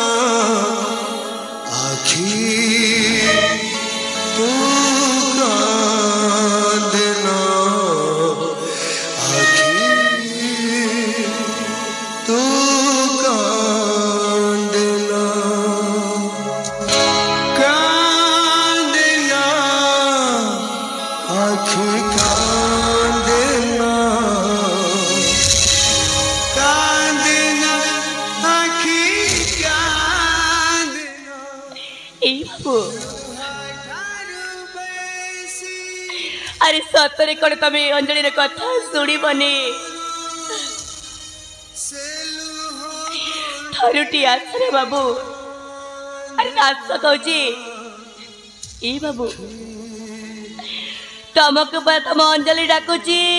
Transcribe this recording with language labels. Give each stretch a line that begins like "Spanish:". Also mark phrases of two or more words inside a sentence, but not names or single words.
Odia: ଆଖି ତୁ କାନ୍ଦନା ଆଖି ତୁ କାନ୍ଦନା
Hindi: कांदना आँखें कांदना कांदना आँखें कांदना
Odia: ଏଇ ବାବୁ ଆରେ ସତରେ କଣ ତମେ ଅଞ୍ଜଳିର କଥା ଶୁଣିବନି? ଥରୁଟି ଆସରେ ବାବୁ। ଆରେ ଆସ କହୁଛି ଏଇ ବାବୁ ତମକୁ ବା ତମ ଅଞ୍ଜଳି ଡାକୁଛି।